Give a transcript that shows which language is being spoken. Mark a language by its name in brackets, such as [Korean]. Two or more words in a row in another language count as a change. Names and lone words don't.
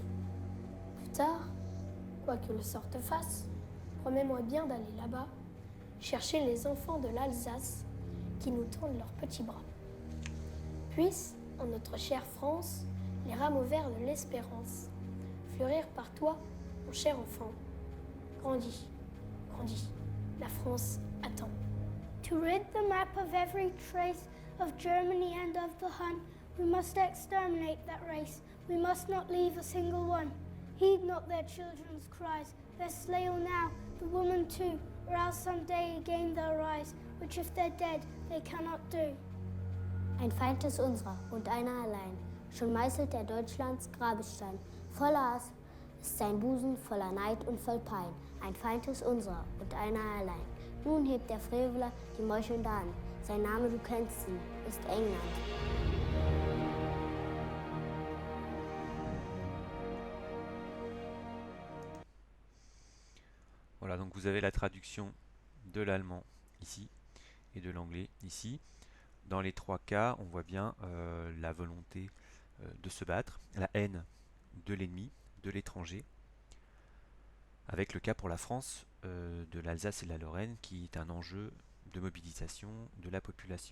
[French] Plus tard, quoi que le sort te fasse, promets-moi bien d'aller là-bas, chercher les enfants de l'Alsace qui nous tendent leurs petits bras. Puisse, en notre chère France, les rameaux verts de l'espérance fleurir par toi, mon cher enfant. Grandis, grandis, la France attend. [English] To rid the map of every trace of Germany and of the Hun, we must exterminate that race. We must not leave a single one. Heed not their children's cries. Their slay all now, the woman too, or else someday again they'll rise, which if they're dead, they cannot do. [German] Ein Feind ist unserer und einer allein. Schon meißelt er Deutschlands Grabestein. Voller Hass ist sein Busen, voller Neid und voll Pein. Ein Feind ist unserer und einer allein. Nun hebt der Freveler die meuchelnde Hand. Sein Name, du kennst ihn, ist England. [French] Voilà, donc vous avez la traduction de l'allemand ici et de l'anglais ici. Dans les trois cas, on voit bien la volonté de se battre, la haine de l'ennemi, de l'étranger, avec le cas pour la France de l'Alsace et de la Lorraine qui est un enjeu de mobilisation de la population.